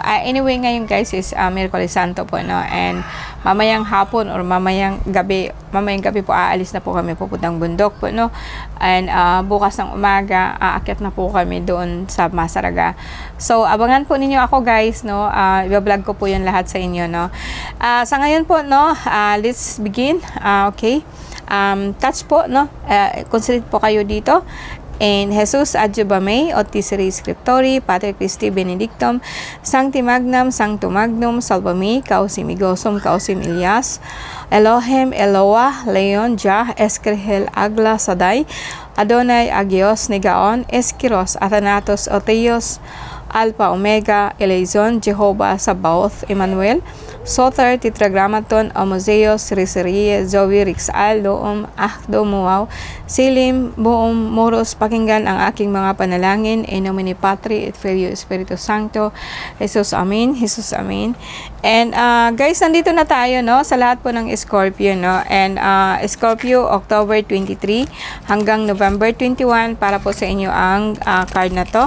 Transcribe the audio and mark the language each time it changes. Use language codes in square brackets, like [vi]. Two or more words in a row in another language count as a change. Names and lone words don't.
[tl] Anyway, ngayon guys is Miyerkules Santo po, no? And mamayang hapon or mamayang gabi po aalis na po kami pupuntang bundok po, no? And bukas ng umaga aakyat na po kami doon sa Masaraga. So abangan po ninyo ako guys, no? I-vlog ko po 'yan lahat sa inyo, no? Sa ngayon po, [en] no, let's begin. Okay. [tl] Touch po, no? Consider po kayo dito. [la] En Jesus adjuvame, Otisere Scriptori, Pater Christi Benedictum, Sancti Magnum, Sanctum Magnum, Salvami, Causim Igosum, Causim Ilias, Elohem, Eloa, Leon, Jah, Eskrihel, Agla, Saday, Adonai, Agios, Negaon, Eskiros, Athanatos, Oteos, Alpha, Omega, Eleison, Jehovah, Sabaoth, Emmanuel, Soter, Tetragrammaton, Omoseos, Riserie, Zoe, Rixal, Doom, Akdo, Muaw, Silim, Buom, Moros, [tl] pakinggan ang aking mga panalangin, [la] in nomine Patri et Filio Espiritu Sancto, Jesus, Amen, Jesus, Amen. [tl] And guys, nandito na tayo, no, sa lahat po ng Scorpio, no, and Scorpio, October 23 hanggang November 21, para po sa inyo ang card na to.